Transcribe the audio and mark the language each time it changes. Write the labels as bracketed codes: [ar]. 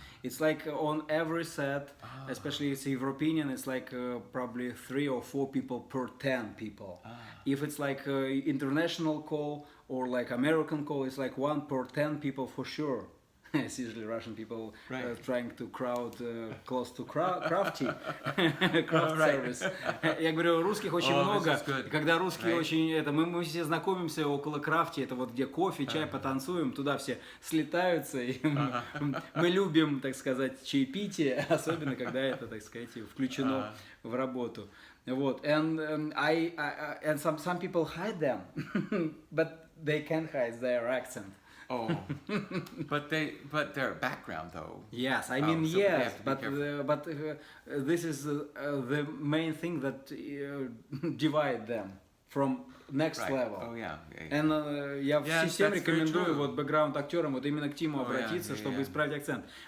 [en] It's like on every set, especially it's European, it's like probably 3 or 4 people per 10 people. If it's like international call or like American call, it's like 1 per 10 people for sure. It's usually Russian people trying to crowd close to crafty craft service. [ru] Я говорю, русских очень много. Когда русские очень мы все знакомимся около крафти, это вот где кофе, чай, потанцуем, туда все слетаются. И мы любим, так сказать, чаепитие, особенно когда это, так сказать, включено в работу. Вот. [en] And some people hide them, but they can't hide their accent. Oh, but their background though. Yes, I mean so yes, but this is the main thing that divide them from next level. Oh yeah. [ru] And я всем рекомендую вот бэкграунд актерам вот именно к Тиму обратиться, чтобы исправить акцент.